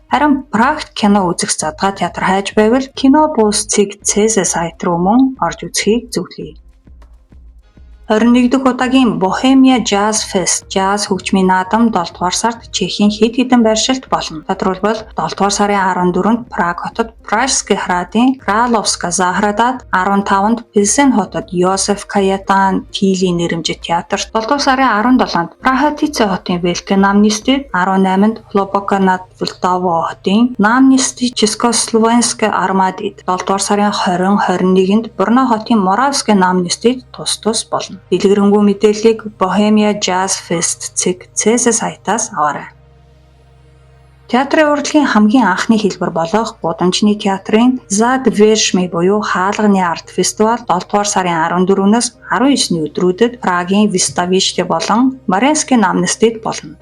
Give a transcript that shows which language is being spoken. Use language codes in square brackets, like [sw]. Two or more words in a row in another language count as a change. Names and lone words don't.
[mn] Харин Прагт кино үзэх задгаа театр хайж байвал Kinobus.cz сайт руу мөн орж үзхийг зөвлөе. 21 дахь удаагийн Bohemia Jazz Fest Jazz хөгжмийн наадам 7 дугаар сард Чехийн хэд хэдэн байршилд болно. Тодорхойлбол 7 дугаар сарын 14-нд Праг хотод Pražský hradын Královská záhradад, 15-нд Pilsen хотод Josef Kajetan Týli нэрэмжит театрт, 7 дугаар сарын 17-нд Prahatice хотын Veľké námestíd, 18-нд Hlboká nad Vltavou хотын Námestie Československé armády, 7 дугаар сарын 20-21-нд Brno хотын Moravské námestíd тус болно. Дэлгэрэнгүй мэдээллийг Bohemia Jazz Fest.cz сайтаас аваарай. Театрын урлагийн хамгийн анхны хэлбэр болох гудамжны театрын Zadviershmy буюу хаалганы арт фестивал 7 дугаар сарын 14-өөс 19-ний өдрүүдэд Прагийн Vystavište болон Mariinsky námestíd болно.